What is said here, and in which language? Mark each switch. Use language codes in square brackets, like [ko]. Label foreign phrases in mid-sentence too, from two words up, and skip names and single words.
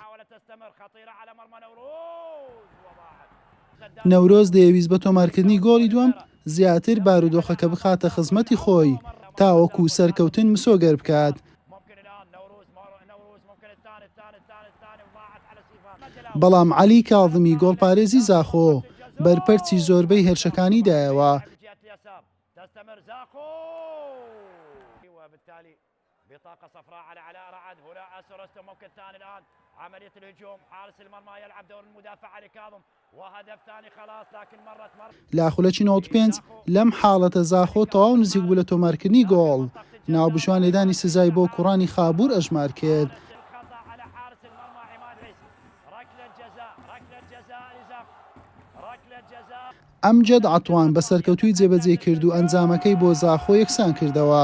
[ckb] نەورۆز دەیویست بە تۆمارکردنی گۆڵی دووەم زیاتر بارودۆخەکە بخاتە خزمەتی خۆی تاوەکو سەرکەوتن مسۆگەر بکات. بەڵام عەلی کاظمی گۆڵپارێزی زاخۆ بەرپەرچی زۆربەی هێرشەکانی دایەوە. [ar] بطاقة صفراء على علاء رعد. هنا أسرست ممكن ثاني الآن عملية الهجوم. حارس المرمى يلعب دور المدافع علي كاظم وهدف ثاني خلاص لكن مرت لا [ckb] خولەکی 95 لەم حاڵەتە زاخۆ تەواو نزیک بوو لە تۆمارکردنی گۆڵ. ناوبشوان لێدانی سزای بۆ کوڕانی خابوور ئەژمار کرد. ئەمجەد عەتوان بە سەرکەوتووی جێبەجێ کرد و ئەنجامەکەی بۆ زاخۆ یەکسان کردەوە.